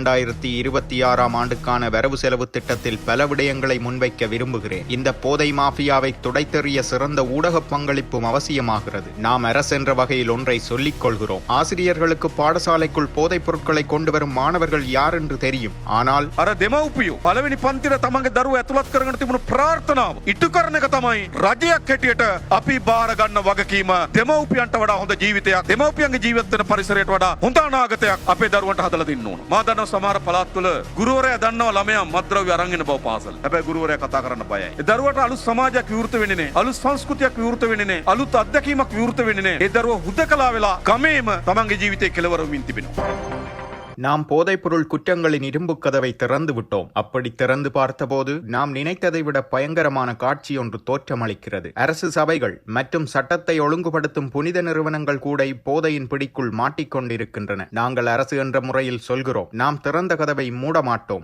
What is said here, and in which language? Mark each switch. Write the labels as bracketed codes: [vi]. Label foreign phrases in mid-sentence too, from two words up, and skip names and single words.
[ta] 2026ஆம் ஆண்டுக்கான வரவு செலவு திட்டத்தில் பல விடயங்களை முன்வைக்க விரும்புகிறேன். இந்த போதை மாஃபியாவை துடைத்தெறிய சிறந்த ஊடக பங்களிப்பும் அவசியமாகிறது. நாம் அரசென்ற வகையில் ஒன்றை சொல்லிக் கொள்கிறோம். ஆசிரியர்களுக்கு பாடசாலைக்குள் போதைப் பொருட்களை கொண்டு வரும் மாணவர்கள் யார் என்று தெரியும். ஆனால் [si] දෙමව්පියෝ පළවෙනි පන්තිර තමන්ගේ දරුවෝ ඇතුළත් කරගෙන තිබුණු ප්‍රාර්ථනාව ඉටු කරන එක තමයි රජයක් හැටියට අපි බාර ගන්න වගකීම. දෙමව්පියන්ට වඩා හොඳ ජීවිතයක්, දෙමව්පියන්ගේ ජීවත් වෙන පරිසරයට වඩා හොඳ අනාගතයක් අපේ දරුවන්ට හදලා දෙන්න ඕන. මා දන්නවා සමහර පළාත්වල ගුරුවරයා දන්නවා ළමයා මත්ද්‍රව්‍ය අරන් එන බව පාසල. හැබැයි ගුරුවරයා කතා කරන්න බයයි. ඒ දරුවට අලුත් සමාජයක් විවෘත වෙන්නේ නැහැ. අලුත් සංස්කෘතියක් විවෘත වෙන්නේ නැහැ. අලුත් අත්දැකීමක් විවෘත වෙන්නේ නැහැ. ඒ දරුවෝ හුදකලා වෙලා ගමේම තමන්ගේ ජීවිතේ කෙලවර වෙමින් තිබෙනවා. [ta] நாம் போதைப்பொருள் குற்றங்களின் இரும்பு கதவை திறந்து விட்டோம். அப்படி திறந்து பார்த்தபோது நாம் நினைத்ததை விட பயங்கரமான காட்சி ஒன்று தோற்றமளிக்கிறது. அரசு சபைகள் மற்றும் சட்டத்தை ஒழுங்குபடுத்தும் புனித நிறுவனங்கள் கூட இப்போதையின் பிடிக்குள் மாட்டிக்கொண்டிருக்கின்றன. நாங்கள் அரசு என்ற முறையில் சொல்கிறோம், நாம் திறந்த கதவை மூட மாட்டோம்.